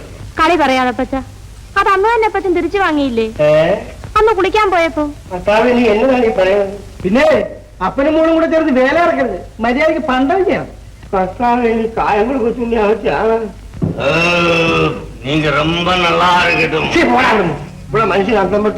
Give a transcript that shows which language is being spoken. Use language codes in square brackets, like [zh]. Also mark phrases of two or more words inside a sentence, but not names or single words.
[ml] കളി പറയാതപ്പച്ച, അത് അന്ന് തന്നെ അപ്പച്ചൻ തിരിച്ചു വാങ്ങിയില്ലേ അന്ന് കുളിക്കാൻ പോയപ്പോ? ഭർത്താവ് നീ എന്നതാണ് ഈ പറയുന്നത്? പിന്നെ അപ്പനും മോളും കൂടെ ചേർന്ന് വേല ഇറക്കരുത്, മര്യാദക്ക് പണ്ടം ചെയ്യണം. ഭർത്താവ് ഈ കായങ്ങൾ കൊച്ചു ആവശ്യമാണ്. [ta] நீங்க ரொம்ப நல்லா இருக்கட்டும். [ml] ഇവിടെ മനുഷ്യൻ അന്തം പെട്ട്